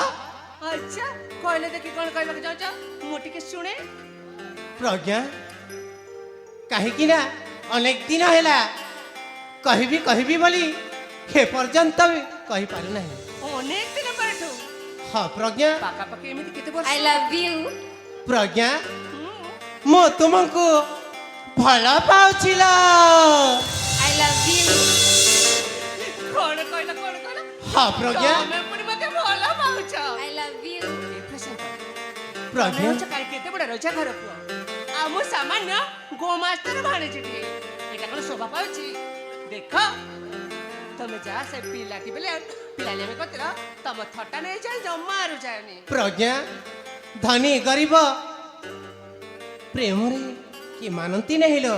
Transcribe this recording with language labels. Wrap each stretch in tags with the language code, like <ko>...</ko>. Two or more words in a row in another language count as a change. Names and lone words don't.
<or>ଆଚ୍ଛା କହିଲେ ଦେଖି କଣ କହିବାକୁ ଯାଉଛ ମୁଁ ଟିକେ ଶୁଣେ ପ୍ରଜ୍ଞା କାହିଁକି ନା ଅନେକ ଦିନ ହେଲା କହିବି କହିବି ବୋଲି ଏ ପର୍ଯ୍ୟନ୍ତ ବି କହିପାରୁନାହିଁ ଅନେକ ଦିନ ପରଠୁ ହଁ ପ୍ରଜ୍ଞା ପାଖାପାଖି ଏମିତି କେତେ ବର୍ଷ</or> <en>I love you.</en> <or>ପ୍ରଜ୍ଞା ହୁଁ, ମୁଁ ତୁମକୁ ଭଲ ପାଉছিল</or> <en>I love you.</en> <or>କଣ କହିଲ ହଁ ପ୍ରଜ୍ଞା ତମେ ପୁଣି ମତେ ଭଲ ପାଉଛ</or> <en>I love you.</en> <or>ଏ ପ୍ରଶାନ୍ତ, ତମେ ପ୍ରଜ୍ଞା ହଉଛ କାଲି କେତେ ବଡ ରଜା ଘର ପୁଅ ଆଉ ମୁଁ ସାମାନ୍ୟ ଗୋମାସ୍ତର ଭାଣିଜିଟିଏ ଏଇଟା କଣ ଶୋଭା ପାଉଛି ଦେଖ ତମେ ଯାହା ସେ ପିଲାଟି ବେଲେ ପିଲାଲି ଆମେ କରିଥିଲ ତମ ଥଟା ନେଇଯାଏ ଜମାରୁ ଯାଏନି ପ୍ରଜ୍ଞା ଧନୀ ଗରିବ ପ୍ରେମରେ କି ମାନନ୍ତି ନାହିଁ ଲୋ</or>